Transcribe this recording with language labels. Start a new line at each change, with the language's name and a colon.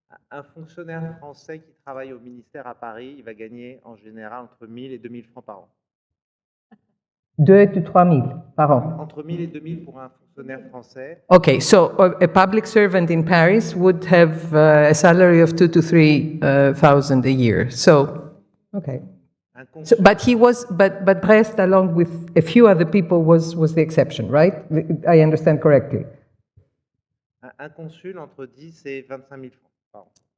French: Un fonctionnaire français qui travaille au ministère à Paris, il va gagner en général entre 1 000 et 2 000 francs par an. 2 000 to 3 000 par an. Entre 1 000 et 2 000 pour un fonctionnaire français.
English: Okay, so a public servant in Paris would have a salary of 2,000 to 3,000 a year. So, okay. So, but Brest, along with a few other people, was the exception, right? I understand correctly.
French: Un consul entre 10 et 25 000 francs par an.